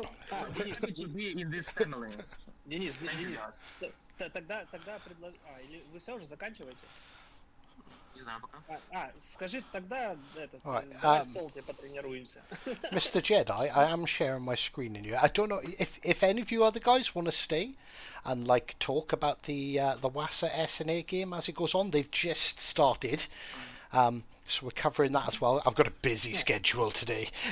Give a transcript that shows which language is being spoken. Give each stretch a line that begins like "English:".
English: Happy to be in this family.
Russian: Денис, тогда или вы все уже заканчиваете? Не знаю пока. Скажи тогда
English: Right,
Russian: давай с Солти потренируемся.
English: Mr. Jedi, I am sharing my screen in here. I don't know if any of you other guys want to stay and like talk about the WOWSL SNA game as it goes on. They've just started, so we're covering that as well. I've got a busy schedule today.